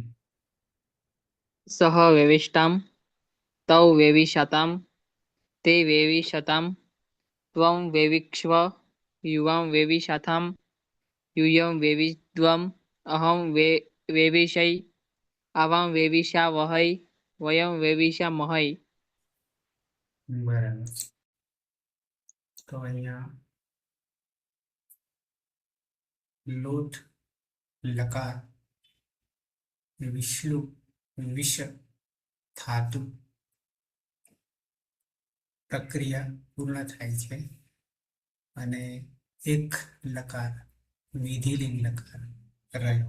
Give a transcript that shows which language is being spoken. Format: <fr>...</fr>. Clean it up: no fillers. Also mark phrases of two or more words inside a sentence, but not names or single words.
<sa>सह वेविष्टां तौ वेविषतां ते वेविषतां त्वं वेविक्ष्व युवां वेविषाथां यूयं वेविध्वम् अहं वेविषै आवां वेविषावहै वयं वेविषामहै.</sa> <gu>બરાબર છે. તો અહીંયા લોટ લકાર વિષ્ણુ વિષ ધાતુ પ્રક્રિયા પૂર્ણ થાય છે અને એક લકાર વિધિલિંગ લકાર રહ્યો.</gu>